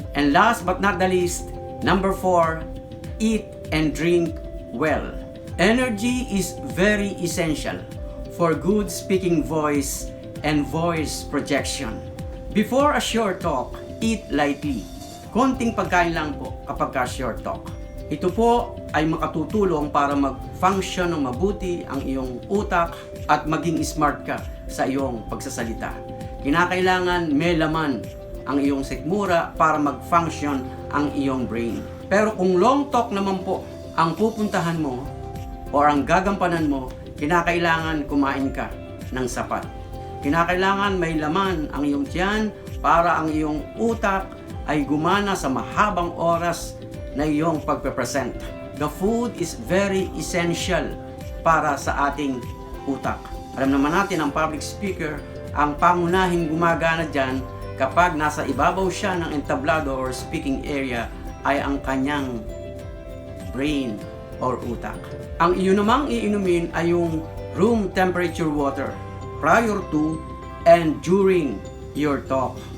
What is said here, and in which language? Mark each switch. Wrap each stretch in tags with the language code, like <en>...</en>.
<en>And last but not the least, number 4, eat and drink well. Energy is very essential for good speaking voice and voice projection. Before a short talk, eat lightly.</en> <tl>Konting pagkain lang po kapag short talk. Ito po ay makatutulong para mag-function ng mabuti ang iyong utak at maging smart ka sa iyong pagsasalita. Kinakailangan may laman ang iyong sikmura para mag-function ang iyong brain. Pero kung long talk naman po ang pupuntahan mo o ang gagampanan mo, kinakailangan kumain ka ng sapat. Kinakailangan may laman ang iyong tiyan para ang iyong utak ay gumana sa mahabang oras na iyong pagpe-present.</tl> <en>The food is very essential</en> <tl>para sa ating utak. Alam naman natin ang public speaker, ang pangunahing gumagana dyan kapag nasa ibabaw siya ng entablado or speaking area ay ang kanyang brain or utak. Ang iyo namang iinumin ay yung</tl> <en>room temperature water prior to and during your talk.</en>